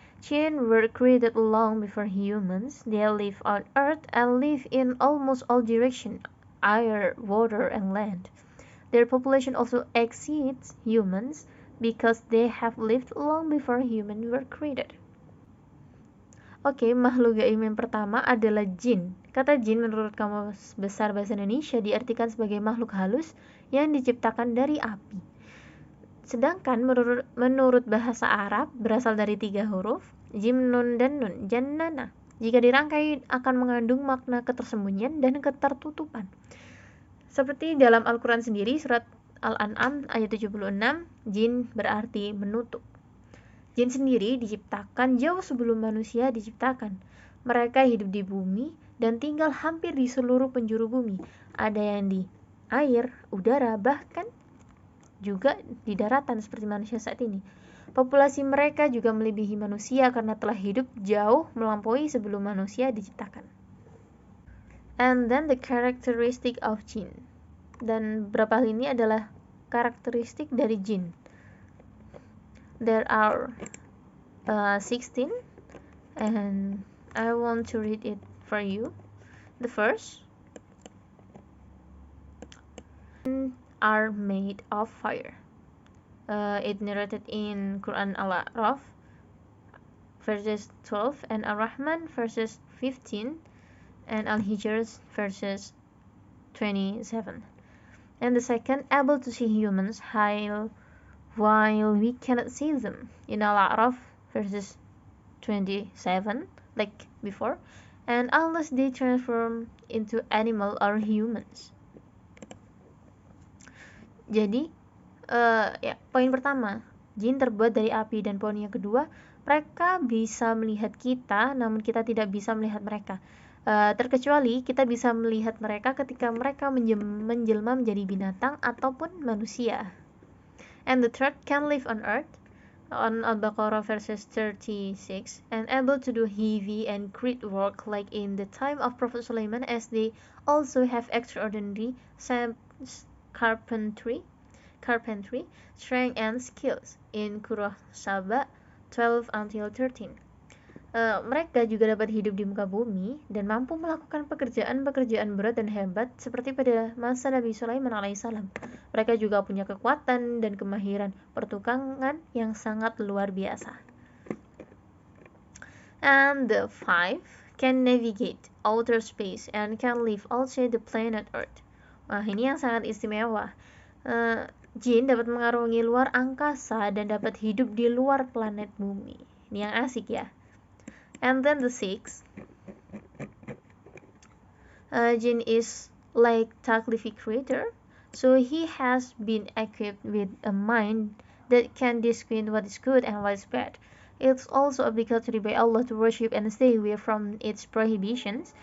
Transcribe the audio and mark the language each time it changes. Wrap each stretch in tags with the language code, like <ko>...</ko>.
<en>Jinn were created long before humans. They live on earth and live in almost all directions, air, water, and land. Their population also exceeds humans because they have lived long before humans were created.</en> <id>Oke, makhluk gaib yang pertama adalah jin. Kata jin menurut Kamus Besar Bahasa Indonesia diartikan sebagai makhluk halus yang diciptakan dari api. Sedangkan menurut bahasa Arab berasal dari 3 huruf, jim, nun, dan nun, jannana. Jika dirangkai akan mengandung makna ketersembunyian dan ketertutupan. Seperti dalam Al-Quran sendiri, surat Al-An'am ayat 76, jin berarti menutup. Jin sendiri diciptakan jauh sebelum manusia diciptakan. Mereka hidup di bumi dan tinggal hampir di seluruh penjuru bumi. Ada yang di air, udara, bahkan juga di daratan seperti manusia saat ini. Populasi mereka juga melebihi manusia karena telah hidup jauh melampaui sebelum manusia diciptakan.</id> <en>And then the characteristic of jin.</en> <id>Dan beberapa hal ini adalah karakteristik dari jin.</id> <en>There are 16 and I want to read it for you. The first are made of fire. It narrated in Quran Al-A'raf verses 12 and Ar-Rahman verses 15 and Al-Hijr verses 27. And the second, able to see humans while we cannot see them, in Al-A'raf verses 27, like before, and unless they transform into animal or humans.</en> <id>Jadi ya, poin pertama, jin terbuat dari api, dan poin yang kedua, mereka bisa melihat kita namun kita tidak bisa melihat mereka. Terkecuali kita bisa melihat mereka ketika mereka menjelma menjadi binatang ataupun manusia.</id> <en>And the third, can live on earth, on Al-Baqarah verses 36, and able to do heavy and great work like in the time of Prophet Sulaiman, as they also have extraordinary carpentry, strength and skills in Surah Saba 12 until 13.</en> <id>Mereka juga dapat hidup di muka bumi dan mampu melakukan pekerjaan-pekerjaan berat dan hebat seperti pada masa Nabi Sulaiman alaihissalam. Mereka juga punya kekuatan dan kemahiran pertukangan yang sangat luar biasa.</id> <en>And the five, can navigate outer space and can live outside the planet Earth.</en> <id>Wah, ini yang sangat istimewa. Jin dapat mengarungi luar angkasa dan dapat hidup di luar planet bumi. Ini yang asik ya.</id> <en>And then the sixth, jin is like Taklifi creator, so he has been equipped with a mind that can discern what is good and what is bad. It's also obligatory by Allah to worship and stay away from its prohibitions.</en>